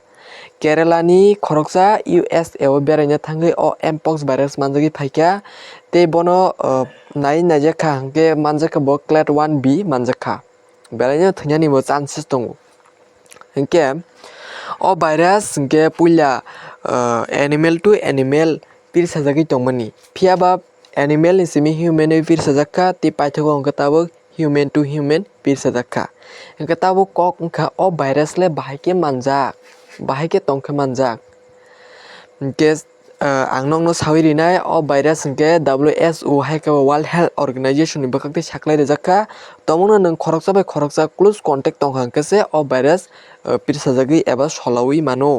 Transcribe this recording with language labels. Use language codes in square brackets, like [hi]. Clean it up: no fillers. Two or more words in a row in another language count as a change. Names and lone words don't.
[trp] Kerala ni khoroksa USA o beraina thangwi o [en] mpox virus [trp] manjagwi phaikha tei bono nai naijakha hinkhe manjakha bo clade 1B manjakha. Belai no thwinani bo chances tongo. Hingke o virus hingke puila [en] animal to animal [trp] pirsajagwi tongmani phiaba animal ni simi human o pirsajakha tei paithago hingke tabuk [en] human to human [trp] pirsajakha. Hingke tabuk kok wngkha o virus le bahai khe tongkha manjak. Hingke ang nongno sawi rinai o virus hingke WHO hayakaba World Health Organization ni bwkhak tei saklai rwjakha tongmungno nwng khoroksa bai khoroksa [en] close contact [trp] tongkha hingkhe se o virus pirsajagwi eba solawi mano.